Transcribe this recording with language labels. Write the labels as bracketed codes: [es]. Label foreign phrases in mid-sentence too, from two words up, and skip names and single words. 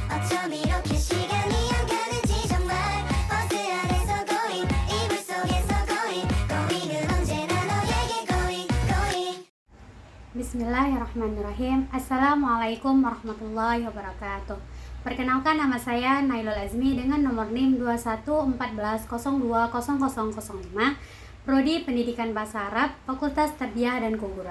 [ko] 어쩜 이렇게 시간이 안 가는지 정말 버스 안에서 고잉 이불 속에서 고잉 고잉은 언제나 너에게 [en] going going. [ar] بسم الله الرحمن الرحيم. السلام عليكم ورحمة الله وبركاته. [id] Perkenalkan, nama saya Nailul Azmi dengan nomor NIM 2114020005, Prodi Pendidikan Bahasa Arab, Fakultas Tarbiyah dan Keguruan.